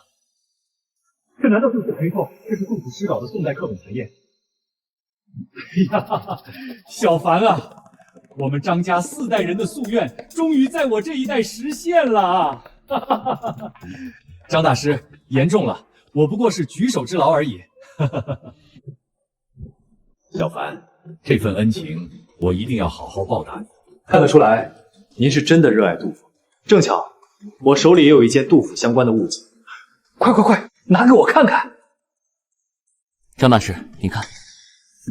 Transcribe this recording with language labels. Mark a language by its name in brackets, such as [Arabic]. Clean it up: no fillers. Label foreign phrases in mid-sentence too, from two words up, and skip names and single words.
[Chinese] 這難道就是沒錯？這是杜甫詩稿的宋代課本殘頁。哎呀，小樊啊，我們張家4代人的夙願終於在我這一代實現了啊！張大師言重了，我不過是舉手之勞而已。小樊，這份恩情我一定要好好報答你。看得出來，您是真的熱愛杜甫。正巧，我手裡也有一件杜甫相關的物件，快，拿給我看看。張大師，您看，